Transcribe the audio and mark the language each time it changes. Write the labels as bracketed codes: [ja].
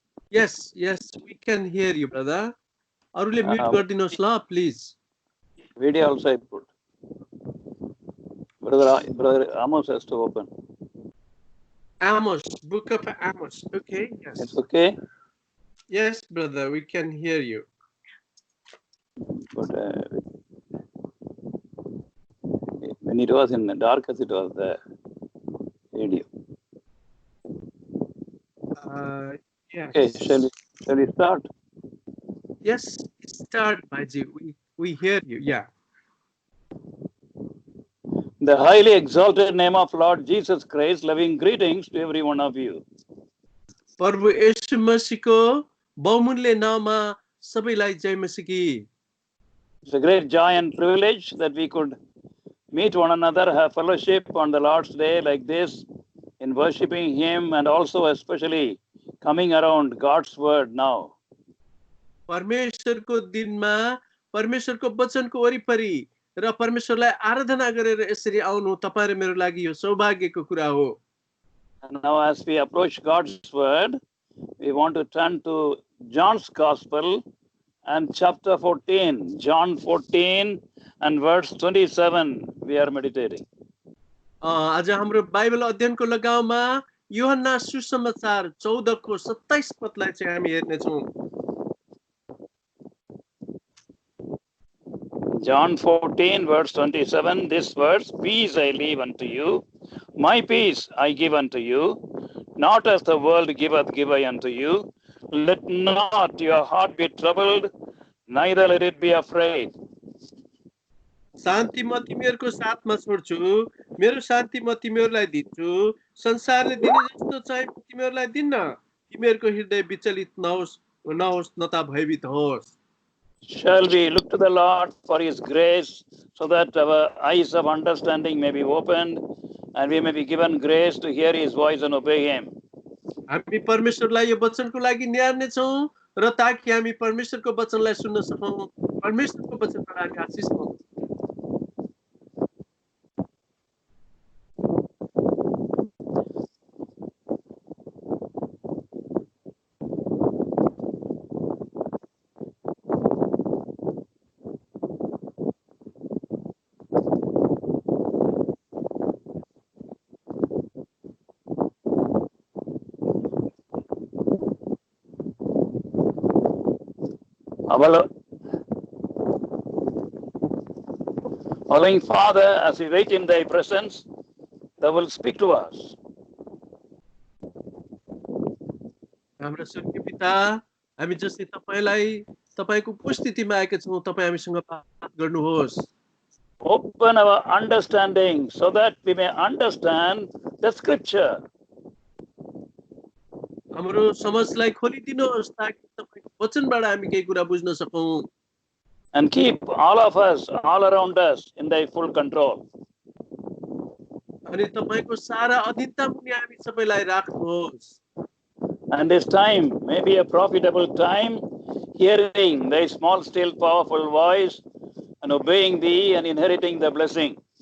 [en] Yes, we can hear you, brother. [ne] अरूले mute गरिदिनुहोस् ल, please. [en] Video also I put. Brother Amos has to open. Amos, book of Amos. Okay, yes. It's okay? Yes, brother, we can hear you. But when it was in the darkest, it was the video. Yes. Okay, shall we start? Yes, start, Bhaiji. We hear you, yeah. The highly exalted name of Lord Jesus Christ, loving greetings to every one of you. [ne] प्रभु येशू मसीहको बहुमूल्य नाममा सबैलाई जय मसीह. [en] It's a great joy and privilege that we could meet one another, have fellowship on the Lord's Day like this, in worshiping Him, and also especially coming around God's Word now. [ne] परमेश्वरको दिनमा परमेश्वरको वचनको वरिपरि र परमेश्वरलाई आराधना गरेर यसरी आउनु तपाईं र मेरो लागि यो सौभाग्यको कुरा हो. [en] And now as we approach God's Word, we want to turn to John's Gospel and chapter 14, John 14 and verse 27, we are meditating. [ne] आज हाम्रो बाइबल अध्ययनको लगाउमा यूहन्ना सुसमाचार 14 को 27 पदलाई चाहिँ हामी हेर्ने छौं. [en] John 14 verse 27, this verse, peace I leave unto you, my peace I give unto you, not as the world giveth give I unto you. Let not your heart be troubled, neither let it be afraid. [ne] शान्ति म तिमीहरूको साथमा छोड्छु, मेरो शान्ति म तिमीहरूलाई दिन्छु, संसारले दिने जस्तो चाहिँ तिमीहरूलाई दिन्न. तिमीहरूको हृदय विचलित नहोस् न त भयभीत होस्. [en] Shall we look to the Lord for His grace, so that our eyes of understanding may be opened and we may be given grace to hear His voice and obey Him. [ne] हामी परमेश्वरलाई यो वचनको लागि निहार्ने छौं र ताकि हामी परमेश्वरको वचनलाई सुन्न सकौं, परमेश्वरको वचनबाट हामी आशीष पाउँ. [en] Loving Father, as we wait in Thy presence, Thou wilt speak to us. [ne] हाम्रो स्वर्गीय पिता, हामी जस्तै तपाईको उपस्थितिमा आएका छौं, तपाई हामीसँग बात गर्नुहोस्. [en] Open our understanding so that we may understand the scripture. [ne] हाम्रो समझलाई खोलिदिनुहोस् ताकि तपाईको वचनबाट हामी केही कुरा बुझ्न सकौं. [en] And keep all of us, all around us, in Thy full control. [ne] अनि तपाईको सारा अधीनता मुनि हामी सबैलाई राख्नुहोस्. [en] And this time may be a profitable time, hearing Thy small, still, powerful voice and obeying Thee and inheriting the blessing.